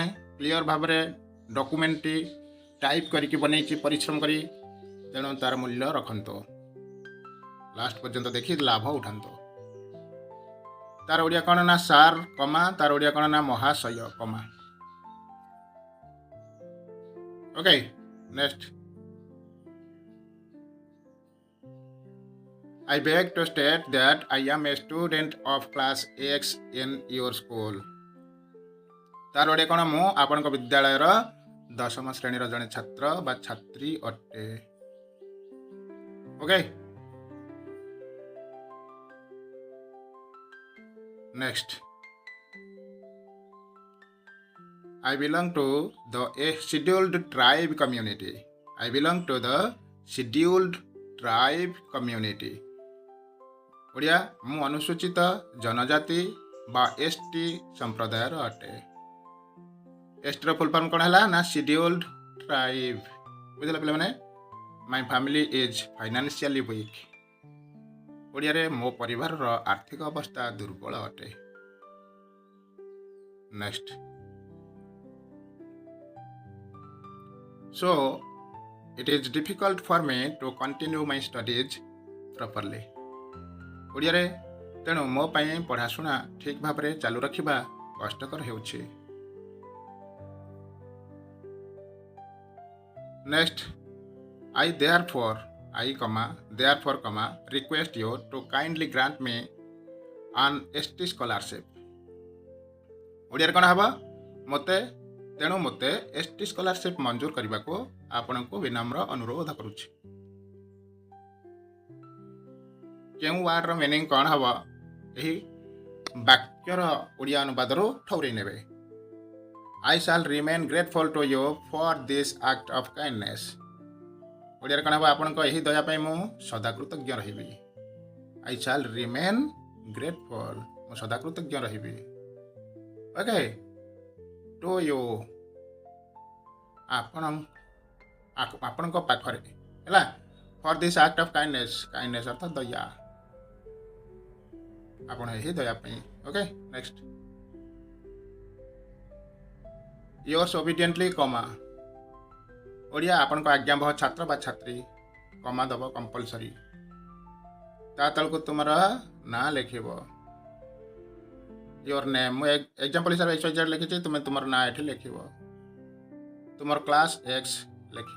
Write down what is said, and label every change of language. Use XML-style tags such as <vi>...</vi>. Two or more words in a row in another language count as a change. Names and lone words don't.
<or>କ୍ଲିଅର ଭାବରେ ଡକୁମେଣ୍ଟଟି ଟାଇପ୍ କରିକି ବନେଇଛି ପରିଶ୍ରମ କରି, ତେଣୁ ତା'ର ମୂଲ୍ୟ ରଖନ୍ତୁ, ଲାଷ୍ଟ ପର୍ଯ୍ୟନ୍ତ ଦେଖି ଲାଭ ଉଠାନ୍ତୁ। ତାର ଓଡ଼ିଆ କ'ଣ ନା ସାର୍ କମା, ତାର ଓଡ଼ିଆ କ'ଣ ନା ମହାଶୟ କମା।</or> <en>okay, next I beg to state that I am a student of class X in your school.</en> <or>ତାର ଓଡ଼ିଆ କ'ଣ? ମୁଁ ଆପଣଙ୍କ ବିଦ୍ୟାଳୟର 10ମ ଶ୍ରେଣୀର ଜଣେ ଛାତ୍ର ବା ଛାତ୍ରୀ ଅଟେ।</or> <en>okay, next I belong to the scheduled tribe community. I belong to the scheduled tribe community.</en> <or>ଓଡ଼ିଆ ମୁଁ ଅନୁସୂଚିତ ଜନଜାତି ବା ଏସ୍ଟି ସମ୍ପ୍ରଦାୟର ଅଟେ। ଏସ୍ଟିର</or> <en>full form</en> <or>କ'ଣ ହେଲା ନା</or> <en>scheduled tribe.</en> <or>ବୁଝିଲା ପିଲାମାନେ?</or> <en>My family is financially weak.</en> <or>ଓଡ଼ିଆରେ ମୋ ପରିବାରର ଆର୍ଥିକ ଅବସ୍ଥା ଦୁର୍ବଳ ଅଟେ।</or> <en>ନେକ୍ସଟ So it is difficult for me to continue my studies properly.</en> <or>ଓଡ଼ିଆରେ ତେଣୁ ମୋ ପାଇଁ ପଢ଼ାଶୁଣା ଠିକ୍ ଭାବରେ ଚାଲୁ ରଖିବା କଷ୍ଟକର ହେଉଛି।</or> <en>ନେକ୍ସଟ I therefore request you to kindly grant me an ST scholarship.</en> <or>ଓଡ଼ିଆରେ କ'ଣ ହେବ? ତେଣୁ ମୋତେ</or> <en>ST scholarship</en> <or>ମଞ୍ଜୁର କରିବାକୁ ଆପଣଙ୍କୁ ବିନମ୍ର ଅନୁରୋଧ କରୁଛି। କେଉଁ ୱାର୍ଡ଼ର ମିନିଂ କ'ଣ ହେବ? ଏହି ବାକ୍ୟର ଓଡ଼ିଆ ଅନୁବାଦରୁ ଠଉରେଇ ନେବେ।</or> <en>I shall remain grateful to you for this act of kindness.</en> <or>ଓଡ଼ିଆରେ କ'ଣ ହେବ? ଆପଣଙ୍କ ଏହି ଦୟା ପାଇଁ ମୁଁ ସଦା କୃତଜ୍ଞ ରହିବି।</or> <en>I shall remain grateful,</en> <or>ମୁଁ ସଦା କୃତଜ୍ଞ ରହିବି।</or> <en>okay, to you</en> <or>ଆପଣଙ୍କ ପାଖରେ ହେଲା।</or> <en>For this act of kindness, kindness</en> <or>ଅର୍ଥ ଦୟା, ଆପଣ ଏହି ଦୟା ପାଇଁ।</or> <en>okay, next yours obediently କମା।</en> <or>ଓଡ଼ିଆ ଆପଣଙ୍କ ଆଜ୍ଞାବହ ଛାତ୍ର ବା ଛାତ୍ରୀ, କମା ଦେବ କମ୍ପଲସରି। ତା ତଳକୁ ତୁମର ନାଁ ଲେଖିବ।</or> <en>your name,</en> <or>ମୁଁ ଏକ୍ଜାମ୍ପଲ୍ ହିସାବରେ XYZ ଲେଖିଛି, ତୁମେ ତୁମର ନାଁ ଏଠି ଲେଖିବ। ତୁମର</or> <en>class X</en> <or>ଲେଖିଲ।</or>